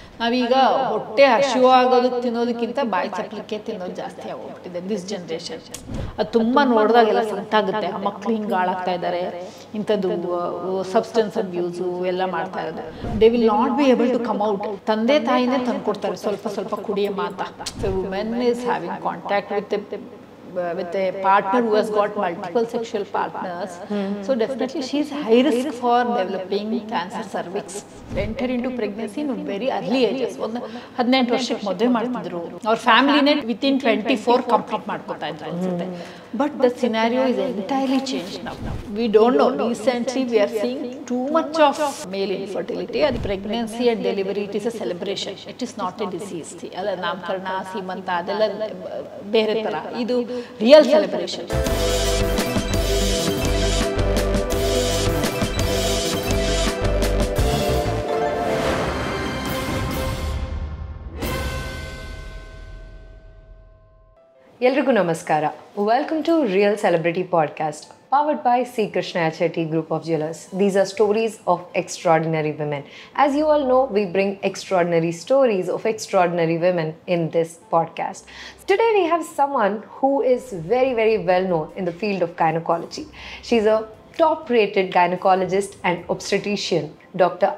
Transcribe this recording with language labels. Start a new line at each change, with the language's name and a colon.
Kannada: ನಾವೀಗ ಹೊಟ್ಟೆ ಹಸಿವಾಗೋದಕ್ಕೆ ತಿನ್ನೋದಕ್ಕಿಂತ ಬಾಯಿ ಚಪ್ಪಲಿಕ್ಕೆ ತಿನ್ನೋದು ಜಾಸ್ತಿ ಆಗೋಗ್ಬಿಟ್ಟಿದೆ
English: This generation.
Kannada: ಅದು ತುಂಬ ನೋಡಿದಾಗೆಲ್ಲ ಸಂತಾಗುತ್ತೆ, ಆ ಮಕ್ಕಳು ಹಿಂಗೆ ಹಾಳಾಗ್ತಾ ಇದ್ದಾರೆ, ಇಂಥದ್ದು ಸಬ್ಸ್ಟೆನ್ಸ್ ಅಬ್ಯೂಸು ಎಲ್ಲ ಮಾಡ್ತಾ ಇರೋದು.
English: They will not be able to come out.
Kannada: ತಂದೆ ತಾಯಿನೇ ತಂದು ಕೊಡ್ತಾರೆ ಸ್ವಲ್ಪ ಸ್ವಲ್ಪ ಕುಡಿಯಮ್ಮ ಅಂತ.
English: So women is having contact with a partner who has got multiple sexual partners. So definitely she is high risk for developing cancer cervix. Enter into pregnancy in very early ages.
Kannada: 18 ವರ್ಷಕ್ಕೆ ಮದುವೆ ಮಾಡ್ತಿದ್ರು, ಅವ್ರ ಫ್ಯಾಮಿಲಿನೇ within 24 complete ಮಾಡ್ಕೊತಾ ಇದ್ರು ಅನ್ಸುತ್ತೆ.
English: But the scenario is entirely changed now. We don't know. Recently we are seeing too much of male infertility. And pregnancy and delivery, it is a celebration. It is not a disease.
Kannada: ಅಲ್ಲ, ನಾಮಕರಣ, ಸೀಮಂತ ಅದೆಲ್ಲ ಬೇರೆ ಥರ, ಇದು real celebration. ಎಲ್ರಿಗೂ ನಮಸ್ಕಾರ.
English: Welcome to real celebrity podcast, powered by C. Krishna Chetty Group of Jewelers. These are stories of extraordinary women. As you all know, we bring extraordinary stories of extraordinary women in this podcast. Today we have someone who is very, very well known in the field of gynecology. She's a top-rated gynecologist and obstetrician, Dr.